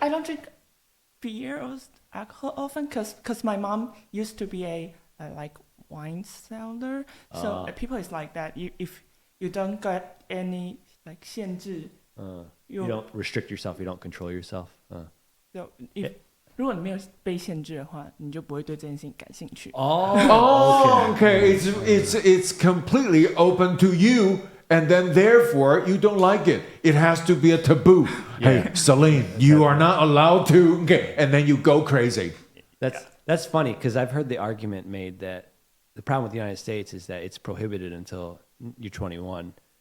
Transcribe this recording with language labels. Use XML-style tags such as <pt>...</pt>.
<en>I don't drink beer or alcohol often because my mom used to be a like wine seller. So people is like that. If you don't get any like 限制, you don't restrict yourself. You don't control yourself.</en> <zh>So if 如果你没有被限制的话，你就不会对这件事情感兴趣。</zh> <en>Okay. It's completely open to you, and then therefore you don't like it. It has to be a taboo. Yeah. Hey, Celine, you are not allowed to. Okay, and then you go crazy. That's funny because I've heard the argument made that the problem with the United States is that it's prohibited until you're 21.</en>